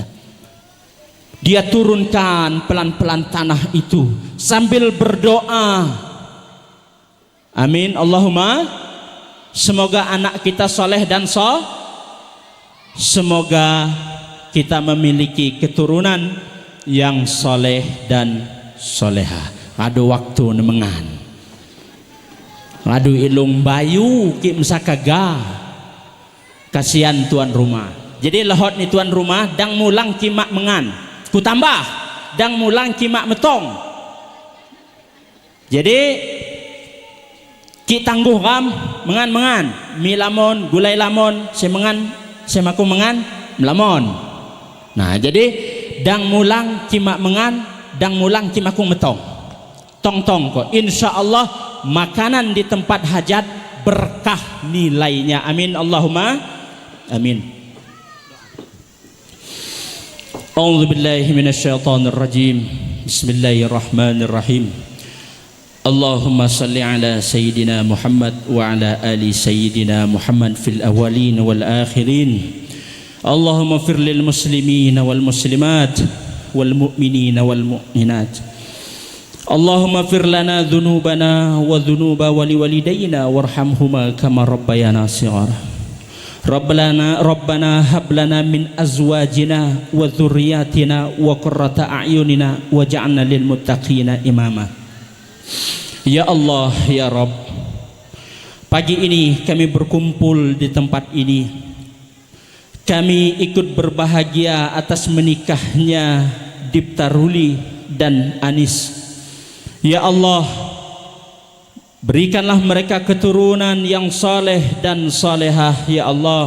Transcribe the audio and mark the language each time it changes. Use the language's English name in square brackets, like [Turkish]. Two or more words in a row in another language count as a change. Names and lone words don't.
[Indonesian] Dia turunkan pelan-pelan tanah itu sambil berdoa, [Arabic] آمين اللهم, [Indonesian] semoga anak kita soleh dan semoga kita memiliki keturunan yang soleh dan soleha. [Komering] Adu waktu nemengan, adu ilung bayu ki mesakaga, [Indonesian] kasihan tuan rumah. [Komering] Jadi lehot ni [Indonesian] tuan rumah [Komering] dang mulang kimak mengan, ku tambah dang mulang kimak metong. Jadi ki tangguh kam mengan mi lamon gulai lamon semengan semaku mengan melamon. Nah jadi dang mulang kimak mengan, dang mulang kimaku metong. Tong-tong kok. [Arabic] إن شاء الله [Indonesian] makanan di tempat hajat berkah nilainya. [Arabic] آمين اللهم آمين. أعوذ بالله من الشيطان الرجيم. بسم الله الرحمن الرحيم. اللهم صل على سيدنا محمد وعلى آل سيدنا محمد في الأولين والآخرين. اللهم اغفر للمسلمين والمسلمات والمؤمنين والمؤمنات. اللهم اغفر لنا ذنوبنا وذنوب والي والدينا وارحمهما كما ربيانا صغارا. ربنا هب لنا من أزواجنا وذرياتنا وقرة أعيننا واجعلنا للمتقين إماما. يا الله يا رب, [Indonesian] pagi ini kami berkumpul di tempat ini. Kami ikut berbahagia atas menikahnya Dipta Ruli dan Anis. [Arabic] يا الله, [Indonesian] berikanlah mereka keturunan yang saleh dan salehah [Arabic] يا الله.